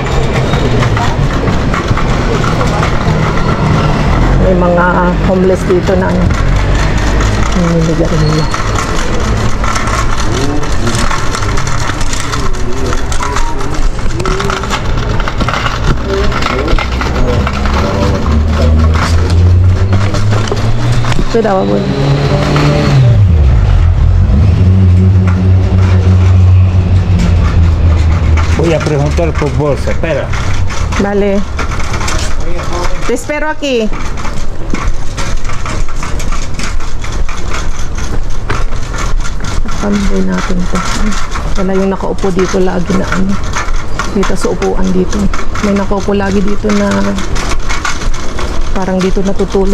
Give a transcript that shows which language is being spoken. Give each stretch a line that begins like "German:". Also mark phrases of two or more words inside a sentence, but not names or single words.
Filipino: May mga homeless dito na nililigan nila. Ito daw, abuelo.
Spanish: Voy a preguntar por bolsa, espera. Vale. Te espero aquí.
Filipino: Pamigay natin to. Wala yung nakaupo dito lagi na ano. Dito sa upuan dito. May nakaupo lagi dito na parang dito natutulog.